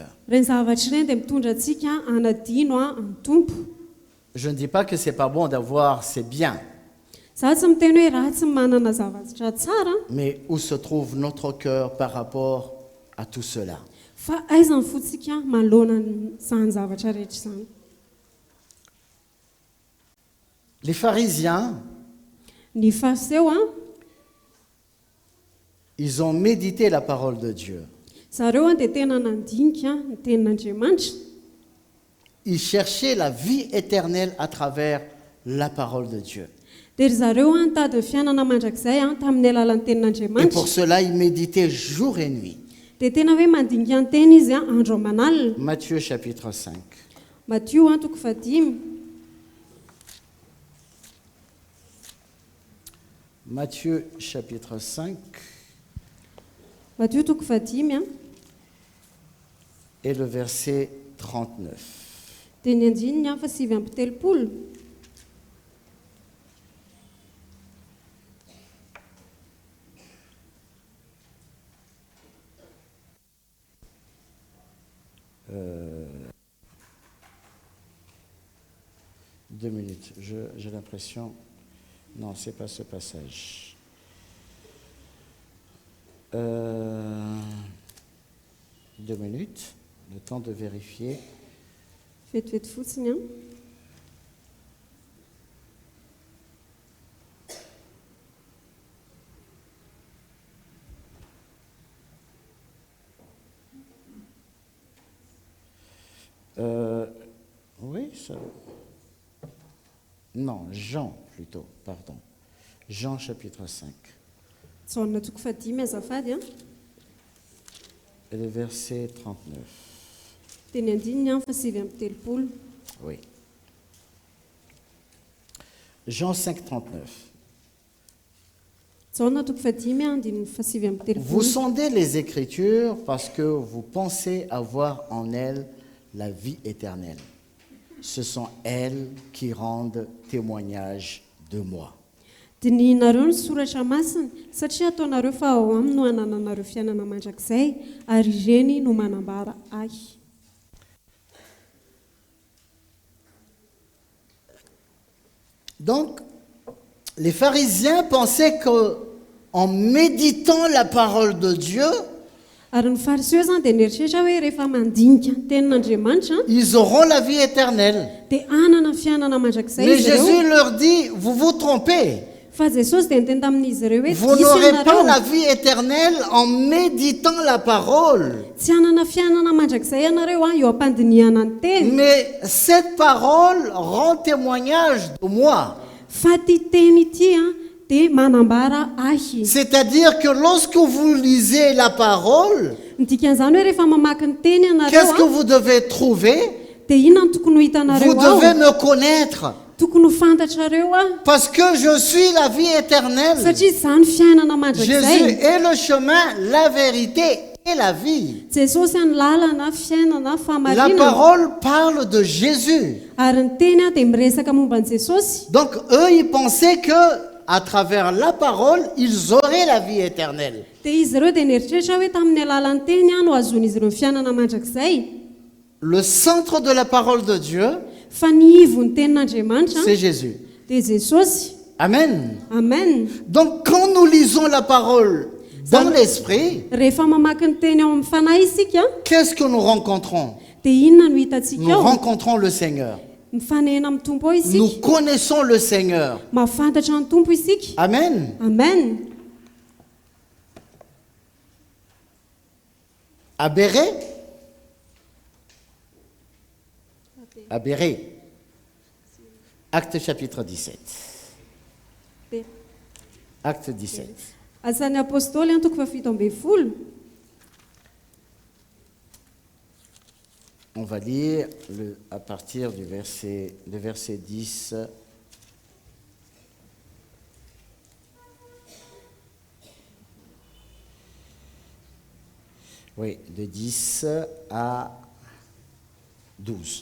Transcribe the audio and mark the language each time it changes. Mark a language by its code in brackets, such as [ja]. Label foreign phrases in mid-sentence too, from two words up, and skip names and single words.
[mg] reny zavatra ireny dia mitondra antsika anadino a amin'ny tompo. [fr] Je ne dis pas que c'est pas bon d'avoir ses biens, [mg] Za tsy miteny hoe ratsy ny manana zavatra tsara, [fr] mais où se trouve notre cœur par rapport à tout cela? [mg] fa aiza ny fotsika manoloana izany zavatra rehetra izany. [fr] Les pharisiens, [mg] Ny fariseo a, [fr] ils ont médité la parole de Dieu. [mg] zareo a dia tena nandinika ny tenin'Andriamanitra. [fr] Ils cherchaient la vie éternelle à travers la parole de Dieu. [mg] Dia ry zareo a nitady ny fiainana mandrakizay a tamin'ny alalan'ny [fr] Et [mg] tenin'Andriamanitra. [fr] pour cela, ils méditaient jour et nuit. [mg] Dia tena hoe mandinika ny teny izy a andro aman'alina. [fr] Matthieu chapitre 5. [mg] Matio a toko 5. [fr] Matthieu chapitre 5 [mg] Matio toko 5 a, [fr] et le verset 39. [mg] dia ny andininy a fa 7:30. [fr] Deux minutes. J'ai l'impression... Non, ce n'est pas ce passage. 2 minutes. Le temps de vérifier. [mg] Vetivety fotsiny a. [fr] Oui, ça... Non, Jean plutôt, pardon. Jean chapitre 5. [mg] Jaona toko 5 azafady a. [fr] Et le verset 39. [mg] Dia ny andininy a fa 7:30. [fr] Oui. Jean 5, 39. [mg] Jaona toko 5 a andininy fa 7:30. [fr] Vous sondez les Écritures parce que vous pensez avoir en elles la vie éternelle. Ce sont elles qui rendent témoignage de moi. [mg] Dinihinareo ny soratra masina satria ataonareo fa ao aminy no hanananareo fiainana mandrakizay ary ireny no manambara ahy. [fr] Donc, les pharisiens pensaient qu'en méditant la parole de Dieu, [mg] Ary ny fariseo zany dia nieritreritra hoe rehefa mandinika ny tenin'Andriamanitra [fr] ils auront la vie éternelle. [mg] dia hanana fiainana mandrakizay [fr] Mais [mg] izy ireo. [fr] Jésus leur dit, vous vous trompez. [mg] fa jesosy dia niteny tamin'izy ireo hoe [fr] Vous [mg] diso [fr] n'aurez pas [mg] ianareo [fr] la vie éternelle en méditant la parole. [mg] tsy hanana fiainana mandrakizay ianareo eo ampandiniana ny teny [fr] Mais cette parole rend témoignage de moi. [mg] fa ty teny ity dia manambara ahy [fr] C'est-à-dire que lorsque vous lisez la parole, [mg] ny dikan'izany hoe rehefa mamaky ny teny [fr] qu'est-ce que [mg] ianareo [fr] vous devez trouver? [mg] dia inona no tokony ho hitanareo [fr] Vous [mg] ao [fr] devez me connaître. [mg] tokony ho fantatrareo [fr] Parce que je suis la vie éternelle. [mg] satria izany fiainana mandrakizay [fr] Jésus est le chemin, la vérité et la vie. [mg] jesosy any lalana fiainana [fr] La [mg] fahamarinana [fr] parole parle de Jésus. [mg] ary ny teny dia miresaka momba ny jesosy [fr] Donc eux, ils pensaient que à travers la parole, ils auraient la vie éternelle. [mg] dia izy ireo dia nieritreritra hoe tamin'ny alalan'ny teny no azon'izy ireo ny fiainana mandrakizay [fr] Le centre de la parole de Dieu, [mg] fa ny ivon'ny tenin'andriamanitra [fr] c'est Jésus. [mg] dia jesosy [fr] Amen. [mg] amen [fr] Donc quand nous lisons la parole dans l'esprit, [mg] rehefa mamaky ny teny ao amin'ny fanahy isika [fr] qu'est-ce que nous rencontrons? [mg] dia inona no hitantsika [fr] Nous [mg] ao [fr] rencontrons le Seigneur. [mg] mifanena amin'ny tompo ao [fr] Nous [mg] isika [fr] connaissons le Seigneur. [mg] mahafantatra ny tompo isika [fr] Amen. [mg] amen [fr] À Béret, à Béret, Acte chapitre 17. Acte 17. [mg] asan'ny apôstôly antoko fafito ambin'ny folo [fr] On va lire à partir du verset 10. Oui, de 10 à 12.